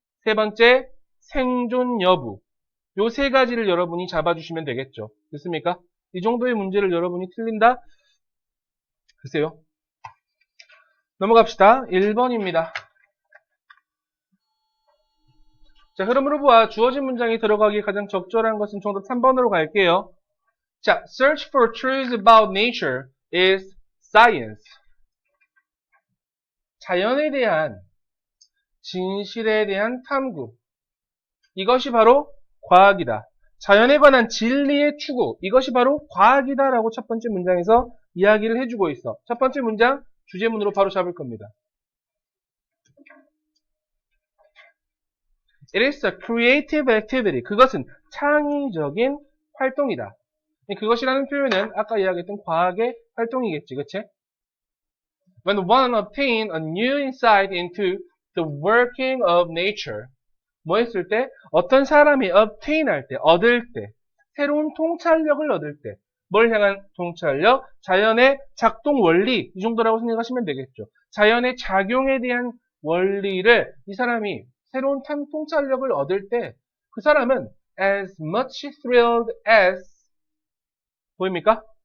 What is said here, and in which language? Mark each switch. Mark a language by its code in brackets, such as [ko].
[ko] 세 번째, 생존 여부. 요 세 가지를 여러분이 잡아주시면 되겠죠. 됐습니까? 이 정도의 문제를 여러분이 틀린다? 글쎄요. 넘어갑시다. 1번입니다. 자, 흐름으로 보아 주어진 문장이 들어가기 가장 적절한 것은 정답 3번으로 갈게요. [en] 자, search for truths about nature is science. [ko] 자연에 대한 진실에 대한 탐구. 이것이 바로 과학이다. 자연에 관한 진리의 추구. 이것이 바로 과학이다 라고 첫 번째 문장에서 이야기를 해주고 있어. 첫 번째 문장 주제문으로 바로 잡을 겁니다. [en] It is a creative activity. [ko] 그것은 창의적인 활동이다. 그것이라는 표현은 아까 이야기했던 과학의 활동이겠지, 그치? [en] When one obtain a new insight into the working of nature. [ko] 뭐 했을 때? 어떤 사람이 obtain 할 때, 얻을 때, 새로운 통찰력을 얻을 때, 뭘 향한 통찰력? 자연의 작동 원리, 이 정도라고 생각하시면 되겠죠. 자연의 작용에 대한 원리를 이 사람이 새로운 통찰력을 얻을 때, 그 사람은 [en] as much thrilled as, [ko] 보입니까?